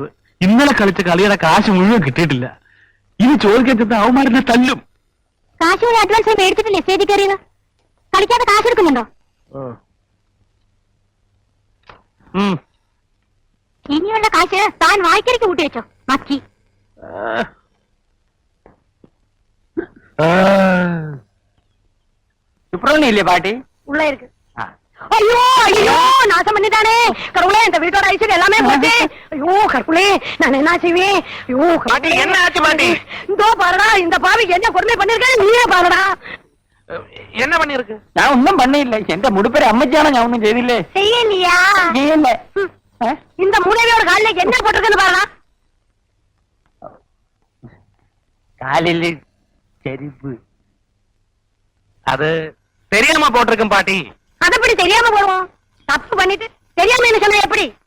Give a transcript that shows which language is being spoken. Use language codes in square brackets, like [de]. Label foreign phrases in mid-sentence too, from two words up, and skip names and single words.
[ml] ഇന്നലെ കളിച്ച കളിയുടെ കാശ് മുഴുവൻ കിട്ടിയിട്ടില്ല. ഇനി ചോദിക്കാൻ ചെന്ന അവന്മാരെന്നെ തല്ലും. കാശ് കൂടി അഡ്വാൻസ് മേടിച്ചിട്ടില്ലേ സ്റ്റേജിൽ കയറിയത്? കളിക്കാതെ കാശ് എടുക്കുന്നുണ്ടോ? ഇനിയുള്ള കാശ് താൻ വായിക്കരിക്ക് കൂട്ടി വെച്ചോ. മക്കി [ta] சுப்பிரமணியம் இல்லையா பாட்டி? உள்ள இருக்கு. ஐயோ ஐயோ நாசம் பண்ணிட்டானே கடவுளே, இந்த வீட்டோட ஐஸ்வர்யம் எல்லாமே போச்சு. ஐயோ கடவுளே, நான் என்ன செய்வேன்? ஐயோ பாட்டி, என்ன ஆச்சு பாட்டி? இதோ பாருடா, இந்த பாவிக்கு என்ன கொடுமை பண்ணிருக்கேன் நீயே பாருடா. என்ன பண்ணிருக்கு? [ml] ഞാൻ ഒന്നും പണിയില്ല. എന്റെ മുടിപ്പേര് അമ്മച്ചാണ്. ഞാൻ ഒന്നും ചെയ്തില്ലേ? [ta] செய்யலையா? [ml] ചെയ്യല്ലേ? [ta] இந்த மூளையோட காலில என்ன போட்டிருக்குன்னு பாருடா. காலில் செருப்பு. அது தெரியாம போட்டிருக்கும் பாட்டி. அது எப்படி தெரியாம போடுவோம்? தப்பு பண்ணிட்டு தெரியாம என்ன சொன்ன எப்படி?